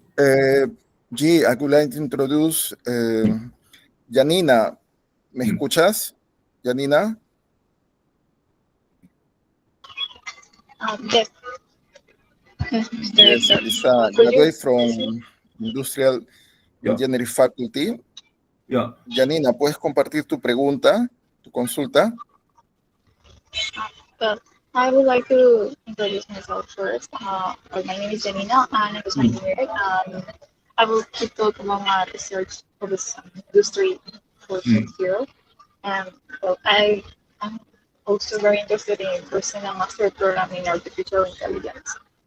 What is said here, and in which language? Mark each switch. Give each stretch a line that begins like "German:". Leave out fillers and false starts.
English: I would like to introduce Janina.
Spanish: ¿Me escuchas, Janina?
English: Yes. Yes, it's a graduate from Industrial Engineering Faculty. Yeah.
Spanish: Janina, ¿puedes compartir tu pregunta, tu consulta?
English: Well, I would like to introduce myself first. My name is Janina, and I'm a engineer. I will keep talking about my research for this industry 4.0. And well, I'm also very interested in pursuing a master program in artificial intelligence.